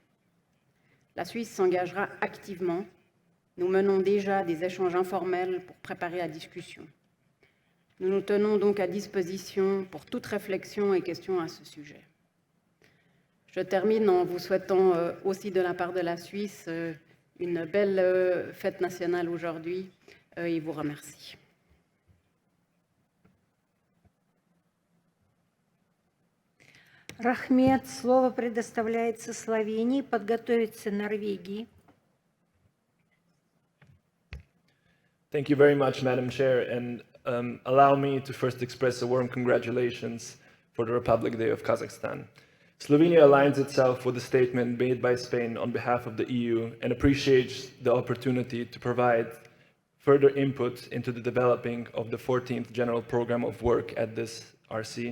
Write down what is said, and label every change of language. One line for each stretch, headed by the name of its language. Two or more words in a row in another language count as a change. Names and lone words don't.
French: La Suisse s'engagera activement. Nous menons déjà des échanges informels pour préparer la discussion. Nous nous tenons donc à disposition pour toute réflexion et question à ce sujet. Je termine en vous souhaitant aussi de la part de la Suisse une belle fête nationale aujourd'hui et vous remercie.
Kazakh: Рахмет.
Russian: Слово предоставляется Словении. Подготовиться Норвегии.
English: Thank you very much, Madam Chair, and allow me to first express a warm congratulations for the Republic Day of Kazakhstan. Slovenia aligns itself with the statement made by Spain on behalf of the EU and appreciates the opportunity to provide further input into the developing of the 14th General Program of Work at this RC.